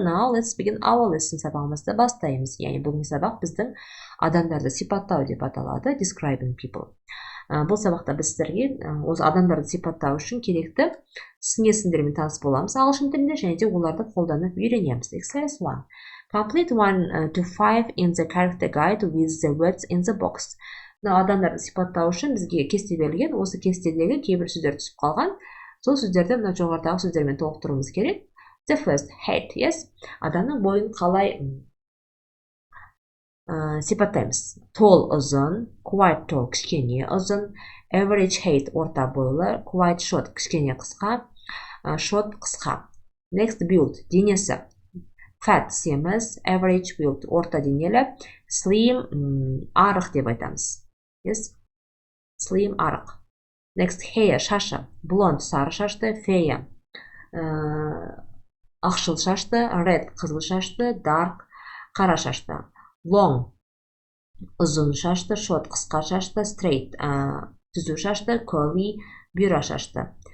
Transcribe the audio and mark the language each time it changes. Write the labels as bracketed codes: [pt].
[en] Now let's begin our lesson. [kk] Сабағымызды бастаймыз. Яғни бүгінгі сабақ біздің адамдарды сипаттау деп аталады, [en] describing people. [kk] Бұл сабақта біз сіздерге осы адамдарды сипаттау үшін керекті сын есімдермен таныс боламыз ағылшын тілінде, және де оларды қолданып үйренеміз. [en] Exercise 1. Complete 1 to 5 in the character guide with the words in the box. [kk] Адамдарды сипаттау үшін бізге кесте берілген, осы кестедегі кейбір сөздер түсіп қалған. Сол сөздерді мына жоғарыдағы сөздермен толықтыруымыз керек. [en] The first, height, yes. [kk] Адамның бойын қалай сипаттаймыз. [en] Tall, ұзын, quite tall, [kk] кішкене ұзын, [en] average height, [kk] орта бойлы, [en] quite short, [kk] кішкене қысқа, [en] short, қысқа. Next, build, денесі. [kk] Fat, семіз, [en] average build, [kk] орта денелі, slim, арық деп айтамыз. [en] Yes, slim, арық. Next, hair, шашы. [kk] Blonde, сары шашты, fair, ақшыл шашты, red, қызыл шашты, dark, қара шашты. Long, ұзын шашты, short, қысқа шашты, straight, түзу шашты, curly, бұйра шашты.